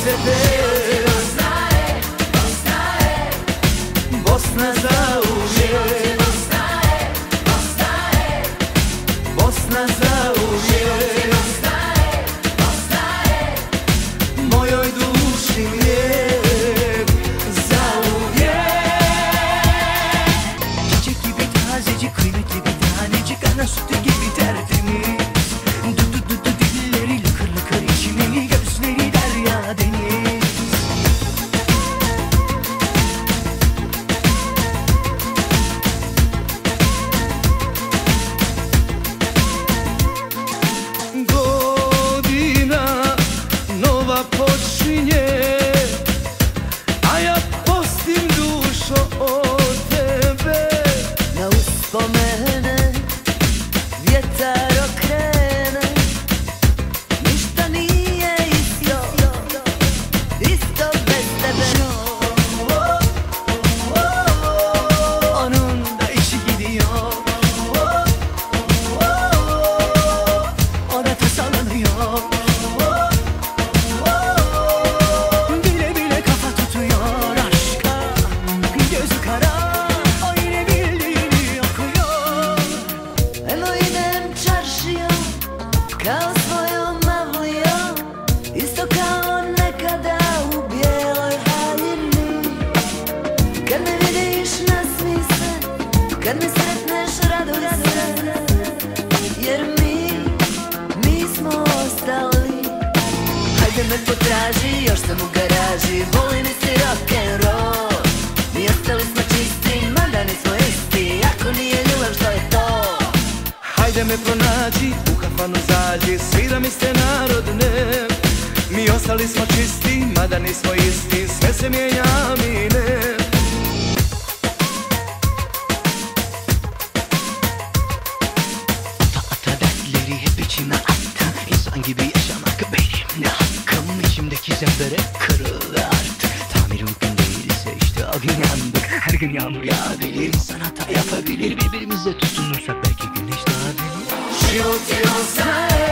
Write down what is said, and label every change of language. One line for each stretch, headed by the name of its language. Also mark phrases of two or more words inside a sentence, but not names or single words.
Bosnian: Bosna zauvijek, Bosna zauvijek, mojoj duši lijek zauvijek.
Turkish: Çiçek gibi tazecik, kıymetli bir tanecik, ana sütü gibi tertemiz. Du dilleri lıkır lıkır içimeli, gözleri derya deniz.
Bosnian: Godina nova počinje, a ja postim dušo od tebe. Na uspomene vjetar okrene, ništa nije isto, isto bez tebe.
Turkish: Onun da işi gidiyor, o da tasalanıyor. Bile bile kafa tutuyor aşka, gözü kara, o yine bildiğini okuyor.
Bosnian: Evo idem čaršijom, kao svojom avlijom, isto kao nekada u bijeloj haljini. Kad me vidiš nasmij se, kad me sretneš raduj se, jer mi smo ostali. Hajde me potraži, još sam u garaži, volim isti rock'n'roll. Mi ostali smo čisti, mada nismo isti, ako nije ljubav što je to? Hajde me pronađi, u kafanu zađi, svira mi se narodne. Mi ostali smo čisti, mada nismo isti, sve se mijenja, mi ne.
Turkish: Ata dertleri hep içime attı, İnsan gibi yaşamak benim de hakkım. İçimdeki zemberek kırıldı artık, tamir mümkün değilse işte o gün yandık. Her gün yağmur yağabilir, insan hata yapabilir, birbirimize tutunursak belki güneş doğabilir.
Bosnian: Život je